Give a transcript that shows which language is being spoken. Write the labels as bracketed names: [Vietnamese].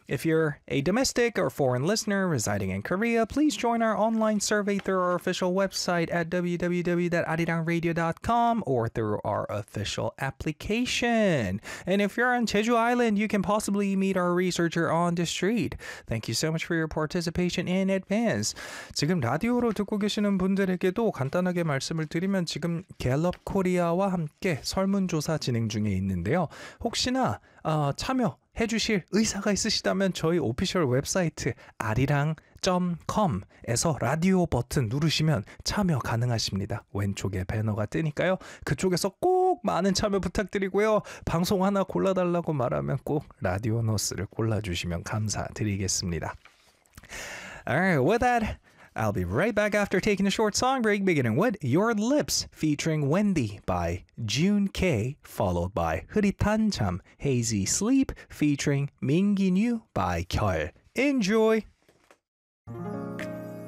[English] If you're a domestic or foreign listener residing in Korea, please join our online survey through our official website at www.arirangradio.com or through our official application. And if you're on Jeju Island, you can possibly meet our researcher on the street. Thank you so much for your participation in advance. [Korean] 지금 라디오로 듣고 계시는 분들에게도 간단하게 말씀을 드리면 지금 갤럽 코리아와 함께 설문조사 진행 중에 있는데요. 혹시나 참여해 주실 의사가 있으시다면 저희 오피셜 웹사이트 arirang.com에서 라디오 버튼 누르시면 참여 가능하십니다. 왼쪽에 배너가 뜨니까요. 그쪽에서 꼭 많은 참여 부탁드리고요. 방송 하나 골라달라고 말하면 꼭 라디오 노스를 골라주시면 감사드리겠습니다. [English] Alright, with that, I'll be right back after taking a short song break, beginning with Your Lips, featuring Wendy by June K, followed by 흐릿한 잠, Hazy Sleep, featuring 민기뉴 by 결. Enjoy!